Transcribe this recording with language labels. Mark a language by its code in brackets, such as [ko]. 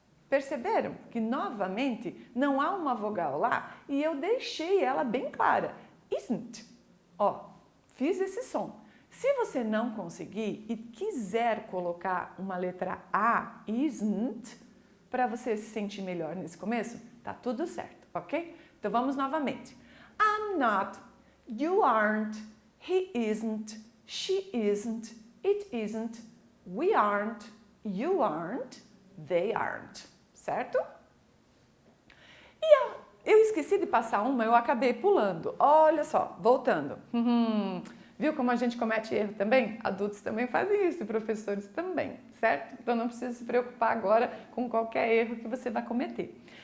[pt] Perceberam que novamente não há uma vogal lá e eu deixei ela bem clara. Isn't. Ó, fiz esse som. Se você não conseguir e quiser colocar uma letra A, isn't, para você se sentir melhor nesse começo, tá tudo certo, ok? Então vamos novamente. [en] I'm not, you aren't, he isn't, she isn't, it isn't, we aren't, you aren't, they aren't. [pt] Certo? E eu esqueci de passar uma, eu acabei pulando. Olha só, voltando. Viu como a gente comete erro também? Adultos também fazem isso e professores também, certo? Então não precisa se preocupar agora com qualquer erro que você vai cometer.